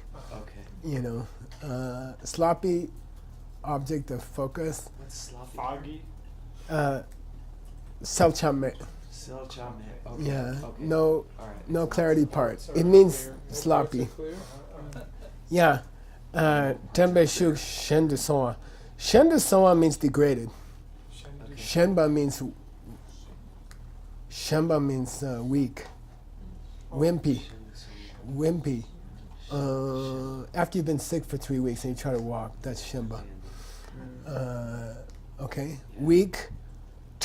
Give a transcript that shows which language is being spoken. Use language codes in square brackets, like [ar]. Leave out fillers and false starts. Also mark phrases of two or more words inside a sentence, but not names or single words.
[en] Okay. Sloppy object of focus. What's sloppy? Foggy. Selchame. Selchame. Okay. Yeah. Okay. No clarity part. So It means clear. sloppy. Clear? Yeah. [bo] Tembe shuk shen de soa. Shen de soa [en] means degraded. Shenba means weak, wimpy. After you've been sick for 3 weeks and you try to walk, that's Shenba. Okay? Weak, Temba.